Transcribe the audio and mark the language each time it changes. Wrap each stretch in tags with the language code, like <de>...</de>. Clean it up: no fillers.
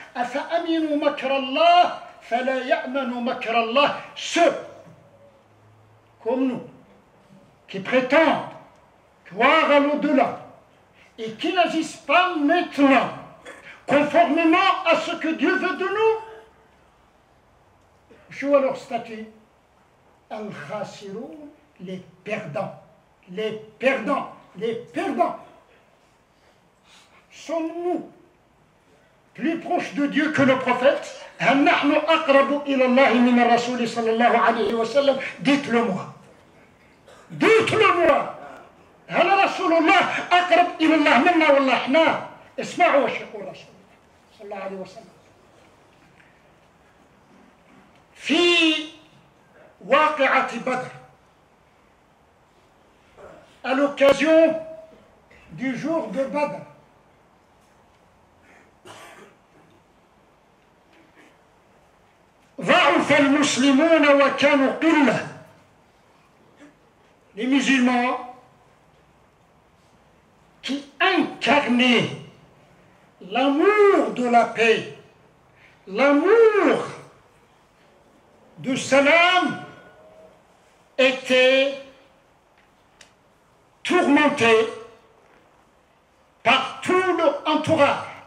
<ar>أفأمنوا مكر الله فلا يأمن مكر الله.</ar> <fr>Ceux comme nous qui prétendent croire à l'au-delà et qui n'agissent pas maintenant conformément à ce que Dieu veut de nous, je vois leur statut. Al-Khasiroun, les perdants. Les perdants. Les perdants. Sommes-nous plus proches de Dieu que le prophète?</fr> <ar>هل نحن أقرب إلى الله من الرسول صلى الله عليه وسلم?</ar> <fr>Dites-le moi. Dites-le moi.</fr> <ar>هل رسول الله أقرب إلى الله منا ولا إحنا؟ اسمعوا وش يقول رسول الله صلى الله عليه وسلم في واقعة بدر</ar> <fr>à l'occasion du jour de Badr.</fr> <ar>ضعف المسلمون وكانوا قلة.</ar> <fr>Les musulmans qui incarnaient l'amour de la paix, l'amour du salam, étaient tourmentés par tout leur entourage.</fr>